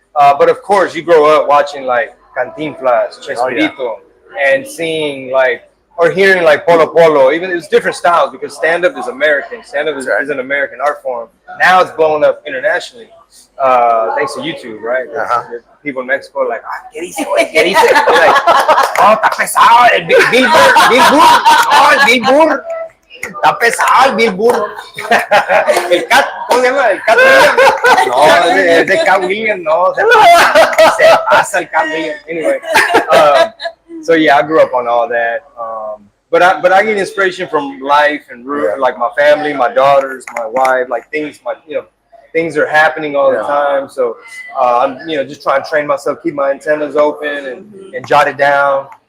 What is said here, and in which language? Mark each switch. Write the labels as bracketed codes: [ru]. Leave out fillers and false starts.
[en] But of course, you grow up watching like Cantinflas, Chespirito, and seeing or hearing like Polo Polo. Even it's different styles because stand-up is American. Stand-up is an American art form. Now it's blowing up internationally, thanks to YouTube, right? People in Mexico are like, [es] ¿qué dice? ¿Qué dice? [en] Like, [es] está pesado el Bill Burr. Está pesado el Bill Burr. El Cat, ¿cómo se llama? El Cat Williams. No, es de Cat Williams, no. Se pasa el Cat Williams. [en] Anyway, so yeah, I grew up on all that. But I get inspiration from life and like my family, my daughters, my wife, like things are happening all the time. So I'm just trying to train myself, keep my antennas open and jot it down.